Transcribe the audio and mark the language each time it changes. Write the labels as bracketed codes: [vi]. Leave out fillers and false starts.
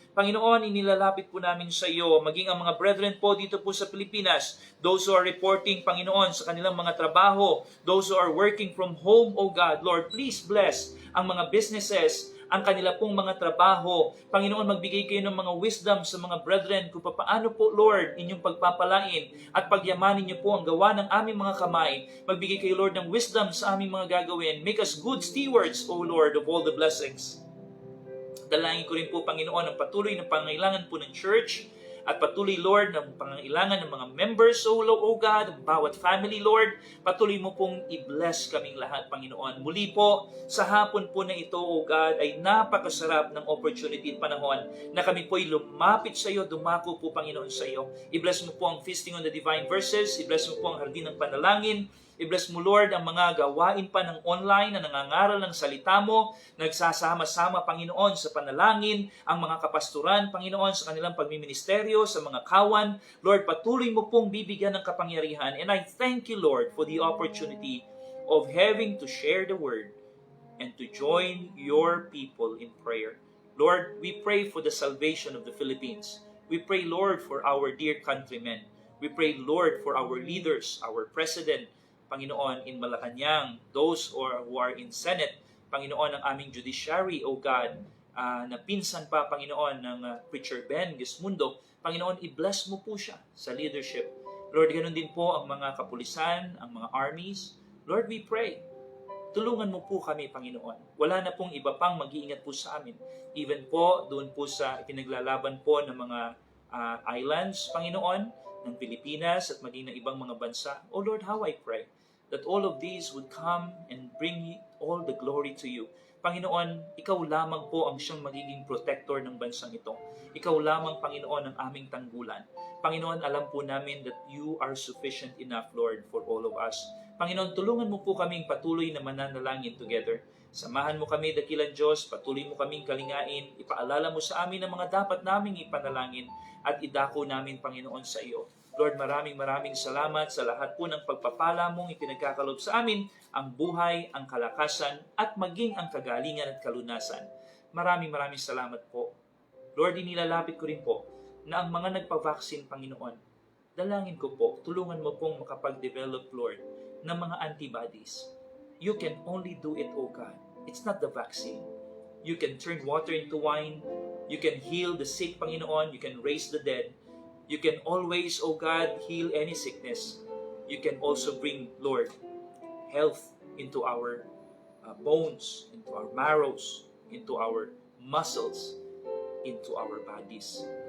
[tl] Panginoon, inilalapit po namin sa iyo, maging ang mga brethren po dito po sa Pilipinas, those who are reporting, Panginoon, sa kanilang mga trabaho, those who are working from home, O God, Lord, please bless ang mga businesses, ang kanila pong mga trabaho. Panginoon, magbigay kayo ng mga wisdom sa mga brethren kung paano po, Lord, inyong pagpapalain at pagyamanin niyo po ang gawa ng aming mga kamay. Magbigay kayo, Lord, ng wisdom sa aming mga gagawin. [en] Make us good stewards, O Lord, of all the blessings. [tl] Dalangin ko rin po, Panginoon, ang patuloy na pangailangan po ng church, at patuloy, Lord, ng pangailangan ng mga members, O God, ng bawat family, Lord. Patuloy mo pong i-bless kaming lahat, Panginoon. Muli po, sa hapon po na ito, O God, ay napakasarap ng opportunity at panahon na kami po'y lumapit sa iyo, dumako po, Panginoon, sa iyo. I-bless mo po ang Feasting on the Divine Verses. I-bless mo po ang Hardin ng Panalangin. I-bless mo, Lord, ang mga gawain pa ng online na nangangaral ng salita mo, nagsasama-sama, Panginoon, sa panalangin, ang mga kapasturan, Panginoon, sa kanilang pagmiministeryo, sa mga kawan. Lord, patuloy mo pong bibigyan ng kapangyarihan. [en] And I thank you, Lord, for the opportunity of having to share the word and to join your people in prayer. Lord, we pray for the salvation of the Philippines. We pray, Lord, for our dear countrymen. We pray, Lord, for our leaders, our president, Panginoon, in Malacanang, those who are in Senate, Panginoon, ang aming judiciary, O God, na pinsan pa, Panginoon, ng Preacher Ben Gesmundo, Panginoon, i-bless mo po siya sa leadership. [tl] Lord, ganun din po ang mga kapulisan, ang mga armies. Lord, we pray, tulungan mo po kami, Panginoon. Wala na pong iba pang mag-iingat po sa amin. Even po, doon po sa pinaglalaban po ng mga islands, Panginoon, ng Pilipinas at maging ng ibang mga bansa. [en] Oh Lord, how I pray that all of these would come and bring all the glory to you. [tl] Panginoon, ikaw lamang po ang siyang magiging protector ng bansang ito. Ikaw lamang, Panginoon, ang aming tanggulan. Panginoon, alam po namin that you are sufficient enough, Lord, for all of us. Panginoon, tulungan mo po kaming patuloy na mananalangin together. Samahan mo kami, dakilang Diyos, patuloy mo kaming kalingain, ipaalala mo sa amin ang mga dapat naming ipanalangin at idako namin, Panginoon, sa iyo. Lord, maraming salamat sa lahat po ng pagpapala mong ipinagkakalob sa amin, ang buhay, ang kalakasan, at maging ang kagalingan at kalunasan. Maraming salamat po. Lord, inilalapit ko rin po na ang mga nagpa-vaccine, Panginoon, dalangin ko po, tulungan mo pong makapag-develop, Lord, ng mga antibodies. [en] You can only do it, O God. It's not the vaccine. You can turn water into wine. You can heal the sick, Panginoon. You can raise the dead. You can always, O God, heal any sickness. You can also bring, Lord, health into our bones, into our marrows, into our muscles, into our bodies.